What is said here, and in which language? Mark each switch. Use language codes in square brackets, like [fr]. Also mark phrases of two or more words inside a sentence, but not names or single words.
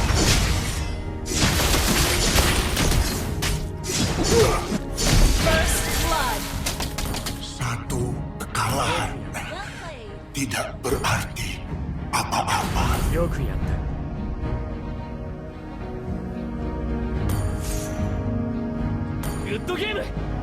[en] First blood! [id] Satu kekalahan [en] Well played! [id] tidak berarti apa-apa. [ja] よくやった。 [en] good game.